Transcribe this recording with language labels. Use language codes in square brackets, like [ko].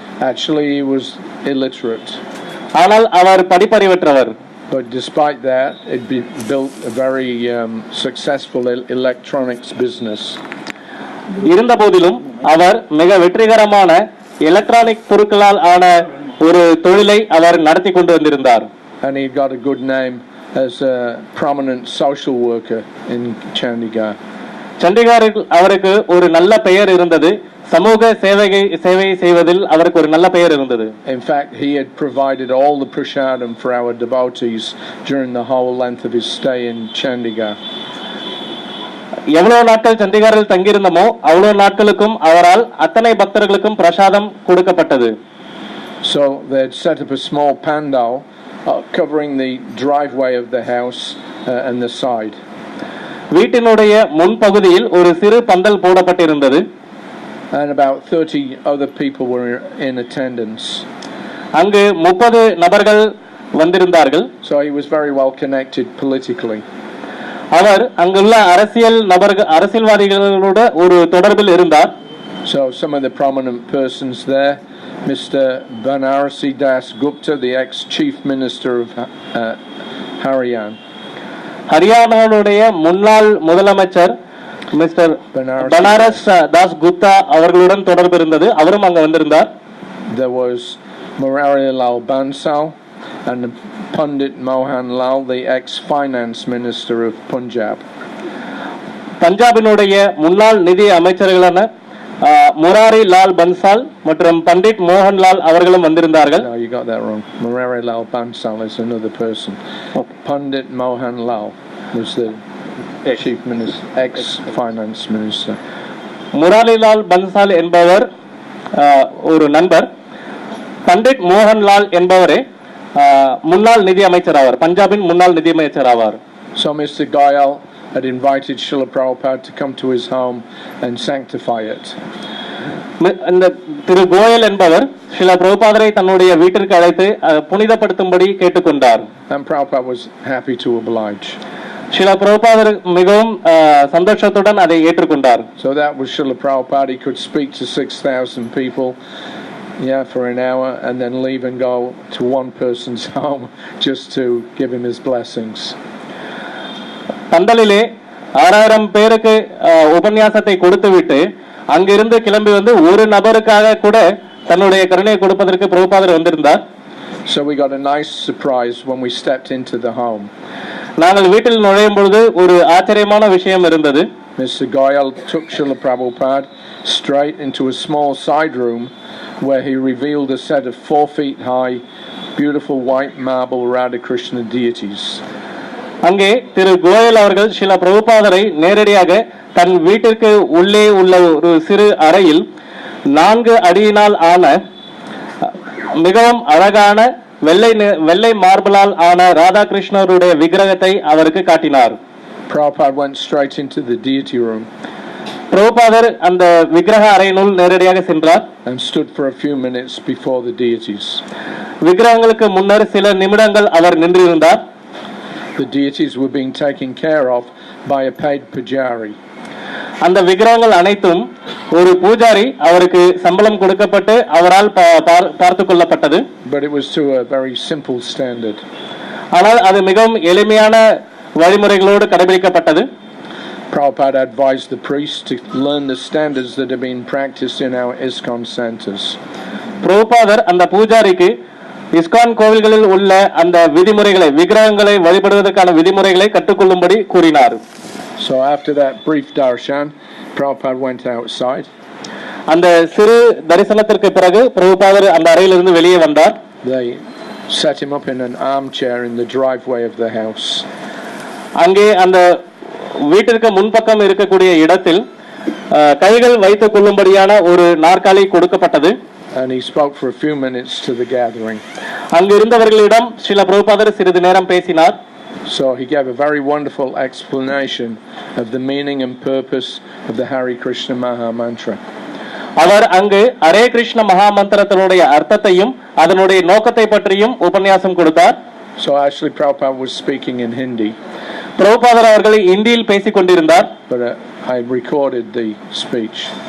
[en] Actually, he was illiterate. [ta] ஆனால் அவர் படிப்பறிவற்றவர். [en] But despite that, it built a very successful electronics business. [ta] இருந்த போதிலும் அவர் மிக வெற்றிகரமான எலக்ட்ரானிக் பொருட்களால் ஆன ஒரு தொழிலை அவர் நடத்தி கொண்டு வந்திருந்தார். [en] And he got a good name as a prominent social worker in Chandigarh. [ta] சண்டிகாரில் அவருக்கு ஒரு நல்ல பெயர் இருந்தது. சமூக சேவை செய்வதில் அவருக்கு ஒரு நல்ல பெயர் இருந்தது. [en] In fact, he had provided all the prasadam for our devotees during the whole length of his stay in Chandigarh. [ta] எவ்வளவு நாட்கள் சண்டிகாரில் தங்கியிருந்தமோ அவ்வளவு நாட்களுக்கும் அவரால் அத்தனை பக்தர்களுக்கும் பிரசாதம் கொடுக்கப்பட்டது. [en] So they'd set up a small pandal covering the driveway of the house and the side. [ta] வீட்டினுடைய முன்பகுதியில் ஒரு சிறு பந்தல் போடப்பட்டிருந்தது. [en] And about 30 other people were in attendance. [ta] அங்கு 30 நபர்கள் வந்திருந்தார்கள். [en] So he was very well connected politically. [ta] அவர் அங்குள்ள அரசியல்வாதிகளோட ஒரு தொடர்பில் இருந்தார். [en] So some of the prominent persons there, Mr. Banarasi Das Gupta, the ex-chief minister of Haryana. [ta] ஹரியானாவுடைய முன்னாள் முதலமைச்சர் மிஸ்டர் பனாரஸ் தாஸ் குப்தா அவர்களுடன் தொடர்பு இருந்தது. அவரும் அங்க வந்திருந்தார். [en] There was Murari Lal Bansal and Pandit Mohan Lal, the ex-finance minister of Punjab. [ta] பஞ்சாபினுடைய முன்னாள் நிதி அமைச்சர்களான முராரி லால் பன்சால் மற்றும் பண்டிட் மோகன் லால் அவர்களும் வந்திருந்தார்கள். [en] No, you got that wrong. Murari Lal Bansal is another person. Pandit Mohan Lal was the chief minister, ex-finance minister. [ta] Murari Lal Bansal என்பவர் ஒரு நண்பர். பண்டிட் மோகன் லால் என்பவரே முன்னாள் நிதி அமைச்சர் ஆவார். பஞ்சாபின் முன்னாள் நிதி அமைச்சர் ஆவார். [en] So Mr. Goyal had invited Srila Prabhupada to come to his home and sanctify it. [ta] இந்த திரு கோயல் என்பவர் ஸ்ரீல பிரபுபாதரை தன்னுடைய வீட்டிற்கு அழைத்து புனிதப்படுத்தும்படி கேட்டுக்கொண்டார். [en] And Prabhupada was happy to oblige. [ta] Srila பிரபுபாதர் மிகவும் சந்தோஷத்துடன் அதை ஏற்றுக்கொண்டார். [en] So that was Srila Prabhupada. He could speak to 6,000 people, for an hour, and then leave and go to one person's home just to give him his blessings. [ta] பந்தலிலே 6000 பேருக்கு உபன்யாசத்தை கொடுத்துவிட்டு அங்கிருந்து கிளம்பி வந்து ஒரு நபருக்காக கூட தன்னுடைய கருணையை கொடுப்பதற்கு பிரபுபாதர் வந்திருந்தார். [en] So we got a nice surprise when we stepped into the home. [ta] நாங்கள் வீட்டில் நுழையும் பொழுது ஒரு ஆச்சரியமான விஷயம் இருந்தது. [en] Mr. Goyal took Srila Prabhupada straight into a small side room where he revealed a set of 4 feet high, beautiful white marble Radha Krishna deities. [ta] அங்கே திரு கோயல் அவர்கள் ஸ்ரீல பிரபுபாதரை நேரடியாக தன் வீட்டிற்கு உள்ளே உள்ள ஒரு சிறு அறையில் 4 அடியினால் ஆன மிகவும் அழகான வெள்ளை மார்பிளால் ஆன ராதா கிருஷ்ணருடைய விக்கிரகத்தை அவருக்கு காட்டினார். [en] Prabhupada went straight into the deity room. [ta] பிரபுபாதர் அந்த விக்கிரக அறையினுள் நேரடியாக சென்றார். [en] And stood for a few minutes before the deities. [ta] விக்கிரகங்களுக்கு முன்னர் சில நிமிடங்கள் அவர் நின்றிருந்தார். [en] The deities were being taken care of by a paid pujari. [ta] அந்த விக்கிரகங்கள் அனைத்தும் ஒரு பூஜாரி அவருக்கு சம்பளம் கொடுக்கப்பட்டு அவரால் பார்த்து கொள்ளப்பட்டது. [en] But it was to a very simple standard. [ta] ஆனால் அது மிகவும் எளிமையான வழிமுறைகளோடு கடைபிடிக்கப்பட்டது. [en] Prabhupada advised the priests to learn the standards that have been practiced in our ISKCON centers. [ta] பிரபுபாதர் அந்த பூஜாரிக்கு இஸ்கான் கோவில்களில் உள்ள அந்த விதிமுறைகளை விக்கிரகங்களை வழிபடுவதற்கான விதிமுறைகளை கற்றுக்கொள்ளும்படி கூறினார். [en] So after that brief darshan, Prabhupada went outside. [ta] அந்த சிறு தரிசனத்திற்கு பிறகு பிரபுபாதர் அந்த அறையிலிருந்து வெளியே வந்தார். [en] They set him up in an armchair in the driveway of the house. [ta] அங்கே அந்த வீட்டிற்கு முன்பக்கம் இருக்கக்கூடிய இடத்தில் கைகள் வைத்துக் கொள்ளும்படியான ஒரு நாற்காலி கொடுக்கப்பட்டது. [en] And he spoke for a few minutes to the gathering. [ta] அங்கு இருந்தவர்களிடம் ஸ்ரீல பிரபுபாதர் சிறிது நேரம் பேசினார். [en] So he gave a very wonderful explanation of the meaning and purpose of the Hari Krishna Maha Mantra. [ta] அவர் அங்கு ஹரே கிருஷ்ண மகா மந்திரத்தினுடைய அர்த்தத்தையும் அதனுடைய நோக்கத்தை பற்றியும் உபன்யாசம் கொடுத்தார். [en] So actually Prabhupada was speaking in Hindi. [ta] பிரபுபாதர் அவர்கள் இந்தியில் பேசிக் கொண்டிருந்தார். [en] But I recorded the speech.